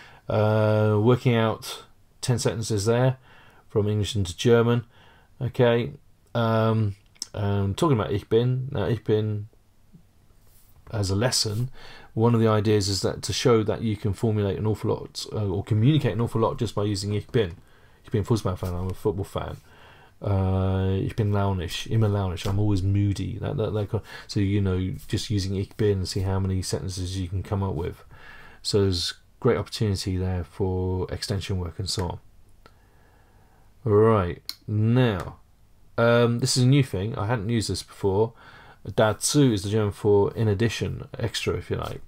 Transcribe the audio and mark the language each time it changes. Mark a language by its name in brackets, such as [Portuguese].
[English] Working out 10 sentences there from English into German. Okay, talking about Ich bin. Now Ich bin as a lesson, one of the ideas is that to show that you can formulate an awful lot or communicate an awful lot just by using Ich bin. [German] Ich bin Fußballfan, [English] I'm a football fan. [German] Ich bin launisch, immer launisch, [English] I'm always moody. So just using Ich bin and see how many sentences you can come up with. So there's great opportunity there for extension work and so on. Right, now this is a new thing. I hadn't used this before. Dazu is the German for in addition, extra, if you like.